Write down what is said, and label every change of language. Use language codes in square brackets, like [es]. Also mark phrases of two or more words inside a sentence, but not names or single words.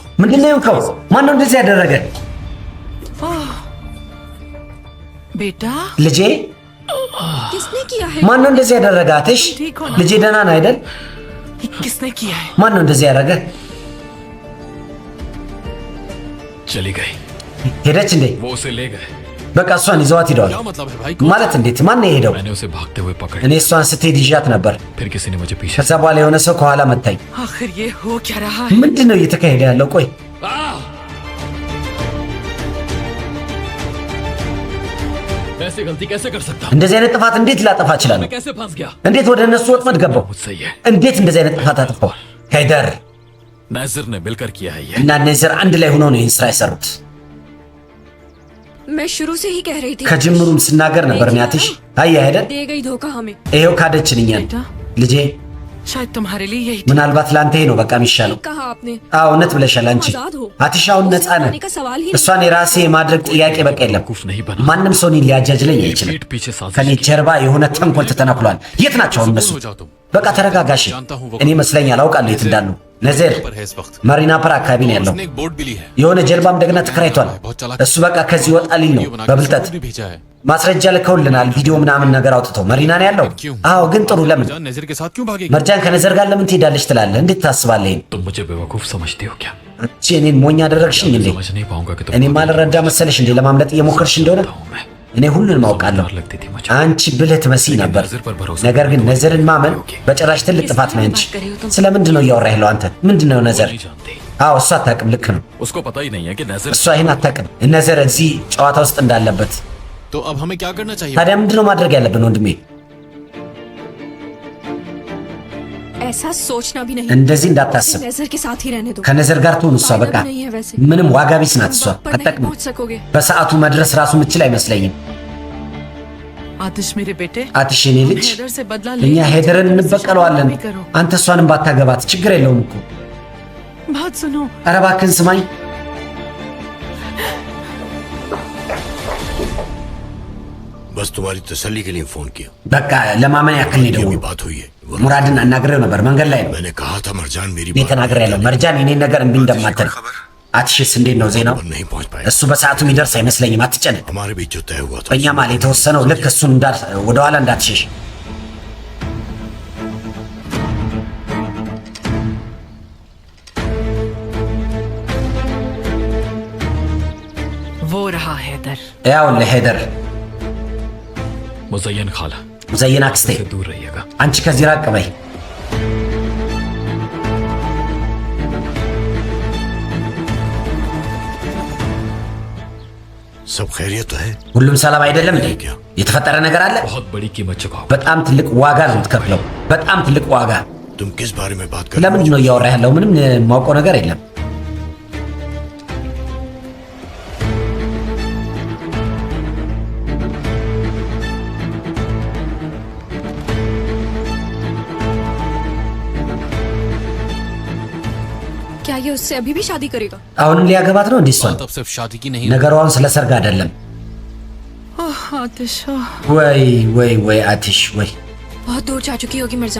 [am] ምንድነው የሆንከው? ማነው እንደዚህ ያደረገ? [hi] बेटा [am] ልጄ [hi] किसने किया है? [am] ማነው እንደዚህ ያደረገ? አትሽ ልጄ ደህና ነህ አይደል? [hi] ये किसने किया है? [am] ማነው እንደዚህ ያደረገ? [hi] चली गई। [am] ሄደች እንዴ? [hi] वो उसे ले गए। [am] በቃ እሷን ይዘዋት ሂደዋል። [hi] क्या मतलब है भाई? [am] ማለት እንዴት? ማን ነው የሄደው? [hi] मैंने उसे भागते हुए पकड़ [am] እኔ እሷን ስትሄድ ይዣት ነበር። [hi] फिर किसी ने मुझे पीछे [am] ከዛ በኋላ የሆነ ሰው ከኋላ መታኝ። [hi] आखिर ये हो क्या रहा है? [am] ምንድን ነው እየተካሄደ ያለው? ቆይ [hi] ऐसी गलती कैसे कर सकता हूँ? [am] እንደዚህ አይነት ጥፋት እንዴት ላጠፋ እችላለሁ? [hi] मैं कैसे फंस गया? [am] እንዴት ወደ እነሱ ወጥመድ ገባው? [hi] मुझसे ये [am] እንዴት እንደዚህ አይነት ጥፋት አጥፋው? ሄደር [hi] नाजिर ने मिलकर किया है ये। [am] እና ኔዘር አንድ ላይ ሆነው ነው ይህን ስራ የሰሩት። [hi] मैं शुरू से ही कह रही थी। [am] ከጅምሩም ስናገር ነበር። ኒያትሽ አየህ አይደል? [hi] दे गई धोखा हमें। [am] ይሄው ካደችን እኛን። [hi] बेटा [am] ልጄ [hi] शायद तुम्हारे लिए यही [am] ምናልባት ለአንተ ይሄ ነው በቃ የሚሻለው። [hi] कहा आपने। [am] አዎ እውነት ብለሻል አንቺ። [hi] आजाद हो। [am] አትሻውን ነፃ ነህ። [hi] का सवाल ही [am] እሷን የራሴ የማድረግ ጥያቄ በቃ የለም። [hi] कुछ नहीं बना। [am] ማንም ሰው እኔን ሊያጃጅለኝ አይችልም። [hi] पीठ पीछे साजिश [am] ከኔ [hi] की। [am] ጀርባ የሆነ ተንኮል ተተናክሏል። የት ናቸው አሁን እነሱ? [hi] हो जाओ तुम। [am] በቃ ተረጋጋሽ። እኔ መስለኛል አውቃለሁ የት እንዳሉ። ነዘር [hi] पर है इस वक्त। [am] ማሪና ፐር አካባቢ ነው ያለው። [hi] उसने एक बोर्ड भी ली है। [am] የሆነ ጀልባም እንደገና ተከራይቷል። እሱ በቃ ከዚህ ወጣልኝ ነው [hi] वीडियो बना के [am] በብልጠት [hi] भी भेजा है। [am] ማስረጃ ልከውልናል። ቪዲዮ ምናምን ነገር አውጥተው मरीना ነው ያለው። አዎ ግን ጥሩ ለምን [hi] जान नजर के साथ क्यों भागेगी? [am] መርጃን ከነዘር ጋር ለምን ትሄዳለች ትላለህ? እንዴት ታስባለህ? [hi] तुम मुझे बेवकूफ समझते हो क्या? [am] አንቺ እኔን ሞኝ አደረግሽኝ እንዴ? [hi] समझ नहीं पाऊंगा कि [am] እኔ ማልረዳ መሰለሽ እንዴ? ለማምለጥ እየሞከርሽ እንደሆነ [hi] मैं [am] እኔ ሁሉንም አውቃለሁ። [hi] डर लगती थी मुझे। [am] አንቺ ብልህ ትመስይ ነበር። ነገር ግን ነዘርን ማመን በጭራሽ ትልቅ ጥፋት ነው። አንቺ ስለምንድን ነው እያወራህ ያለው አንተ? ምንድን ነው ነዘር? [hi] नहीं जानती। [am] አዎ እሷ አታውቅም። ልክ ነው። [hi] उसको पता ही नहीं है कि नजर [am] እሷ ይህን አታውቅም። ነዘር እዚህ ጨዋታ ውስጥ እንዳለበት። [hi] तो अब हमें क्या करना चाहिए? [am] ታዲያ ምንድን ነው ማድረግ ያለብን ወንድሜ? [hi] ऐसा सोचना भी नहीं। [am] እንደዚህ እንዳታስብ። [hi] नजर के साथ ही रहने दो। [am] ከነዘር ጋር ትሁን እሷ በቃ [hi] नहीं है वैसे। [am] ምንም ዋጋ ቢስ ናት እሷ። [hi] वक्त पर नहीं [am] አጠቅም [hi] पहुंच सकोगे। [am] በሰዓቱ መድረስ ራሱ ምችል አይመስለኝም። [hi] आतिश मेरे बेटे [am] አትሽ የኔ ልጅ [hi] हेदर से बदला [am] እኛ [hi] ले [am] ሄደርን እንበቀለዋለን። [hi] भी करो। [am] አንተ እሷንም ባታገባት ችግር የለውም እኮ። [hi] बात सुनो [am] ኧረ እባክህን ስማኝ። [hi] बस तुम्हारी तसल्ली के लिए फोन किया। [am] በቃ ለማመን ያክል ነው [hi] की [am] የደወልኩት። [hi] बात हुई है। [am] ሙራድን አናግሬው ነበር መንገድ ላይ ነው። [hi] मैंने कहा था मरजान मेरी [am] እኔ ተናግሬያለሁ። መርጃን የኔን ነገር እምቢ እንደማትል። አትሽስ እንዴት ነው ዜናው? [hi] पर नहीं पहुंच पाया। [am] እሱ በሰዓቱ የሚደርስ አይመስለኝም። አትጨነቅ። [hi] हमारे बीच जो तय हुआ था [am] በእኛ ማል የተወሰነው ልክ እሱን ወደኋላ እንዳትሸሽ። [hi] वो रहा हैदर। [am] ያውልህ ሄደር [hi] मुजयन खाला [am] ሙዘይን አክስቴ [hi] से दूर रहिएगा। [am] አንቺ ከዚህ ራቅ በይ። [hi] सब खैरियत तो है। [am] ሁሉም ሰላም አይደለም እንዴ? የተፈጠረ ነገር አለ? [hi] बहुत बड़ी कीमत चुकाओ। [am] በጣም ትልቅ ዋጋ ነው የምትከፍለው። በጣም ትልቅ ዋጋ። [hi] तुम किस बारे में बात कर [am] ለምንድን ነው እያወራ ያለው? ምንም የማውቀው ነገር የለም። [hi] क्या ये उससे अभी भी शादी करेगा? [am] አሁንም ሊያገባት ነው እንዴ? እሷን [hi] बात अब सिर्फ शादी की नहीं। [am] ነገሯን ስለ ሰርግ አይደለም። [hi] ओह आतिश [am] ወይ አትሽ ወይ [hi] बहुत दूर जा चुकी होगी मिर्जान